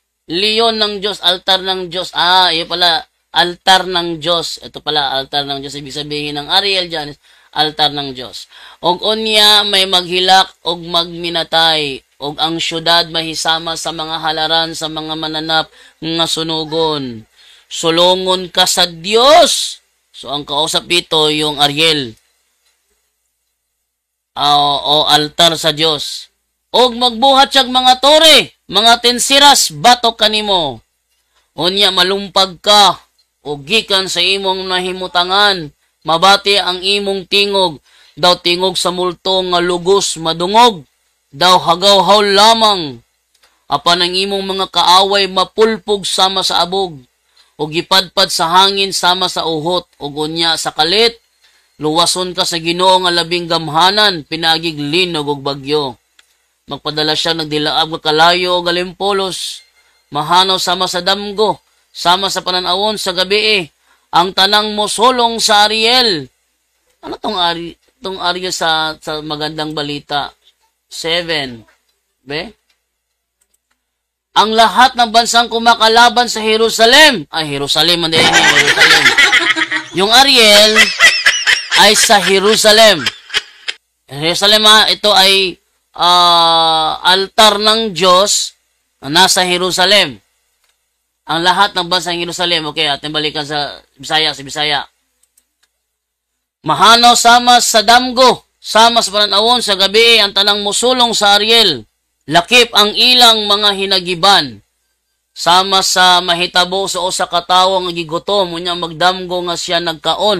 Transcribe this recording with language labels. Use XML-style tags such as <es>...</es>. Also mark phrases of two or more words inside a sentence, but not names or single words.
<tl>Leon ng Diyos, altar ng Diyos. Iyo pala, altar ng Diyos. Ito pala, altar ng Diyos. Ibig sabihin ng Ariel dyan, altar ng Diyos.</tl> <ceb>Og unya may maghilak og magminatay, og ang syudad mahisama sa mga halaran sa mga mananap nga sunugon. Sulungon ka sa Diyos.</ceb> <tl>So ang kausap dito yung Ariel.</tl> <ceb>O altar sa Diyos. Og magbuhat siyag mga tore, mga tensiras, batok kanimo. Unya malumpag ka, o gikan sa imong nahimutangan, mabati ang imong tingog, daw tingog sa multo nga lugos madungog, daw hagaw-haw lamang. Apan ang imong mga kaaway mapulpog sama sa abog, o gipadpad sa hangin sama sa uhot, o unya sa kalit, luwason ka sa Ginoo nga labing gamhanan, pinagig linog og bagyo. Magpadala siya nagdilaab nga kalayo o galimpolos, mahanaw sama sa damgo, sama sa pananawon sa gabi ang tanang mosolong sa Ariel.</ceb> <tl>Ano tong Ariel sa magandang balita? 7. Be? Ang lahat ng bansang kumakalaban sa Jerusalem. Jerusalem, hindi Jerusalem. Yung Ariel ay sa Jerusalem. Jerusalem, ito ay altar ng Diyos na nasa Jerusalem. Ang lahat ng bansang Jerusalem. Okay, ating balikan sa Bisaya.</tl> <ceb>Mahanaw sama sa damgo, sama sa pananawon sa gabi, ang tanang musulong sa Ariel. Lakip ang ilang mga hinagiban. Sama sa mahitabo sa usa ka tawo nga gigutom, unya magdamgo nga siya nagkaon.</ceb>